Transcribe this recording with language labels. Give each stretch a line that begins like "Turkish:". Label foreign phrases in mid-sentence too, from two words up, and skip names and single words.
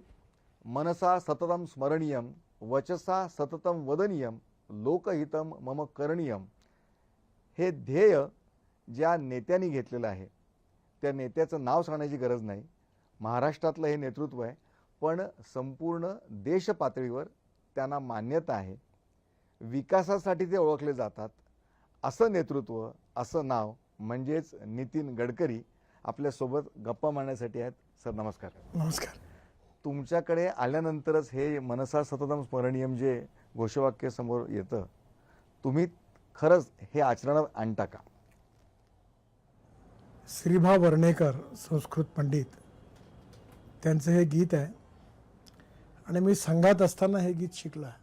Sanskrit: मनसा सततम स्मरणीयम, वचसा सततम वदनीयम, लोकहितम मम करणीयम
Marathi: हे ध्येय ज्या नेत्यांनी घेतलेलं आहे त्या नेत्याचं नाव सांगण्याची गरज नाही. महाराष्ट्रातलं हे नेतृत्व आहे पण संपूर्ण देश पातळीवर त्यांना मान्यता आहे. विकासासाठी ते ओळखले जातात. असं नेतृत्व, असं नाव म्हणजेच नितीन गडकरी आपल्यासोबत गप्पा मारण्यासाठी आहेत. सर नमस्कार. नमस्कार. तुमच्याकडे आल्यानंतरच हे
Sanskrit: मनसा सततम स्मरणीयम
Marathi: जे घोषवाक्य समोर येतं, तुम्ही खरंच हे आचरणात आणता का? श्रीभा वर्णेकर संस्कृत पंडित त्यांचं हे गीत आहे आणि मी संघात असताना हे गीत शिकलो आहे.